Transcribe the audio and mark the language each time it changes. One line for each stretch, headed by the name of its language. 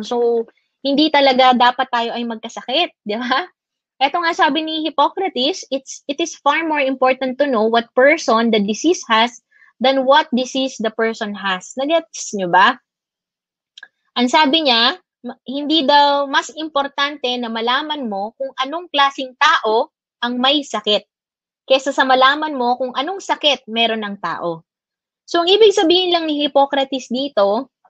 Filipino: So, hindi talaga dapat tayo ay magkasakit, di ba? Ito nga sabi ni Hippocrates,
English: it is far more important to know what person the disease has than what disease the person has.
Filipino: Nagets nyo ba? Ang sabi niya, hindi daw mas importante na malaman mo kung anong klaseng tao ang may sakit kaysa sa malaman mo kung anong sakit meron ng tao. So, ang ibig sabihin lang ni Hippocrates dito,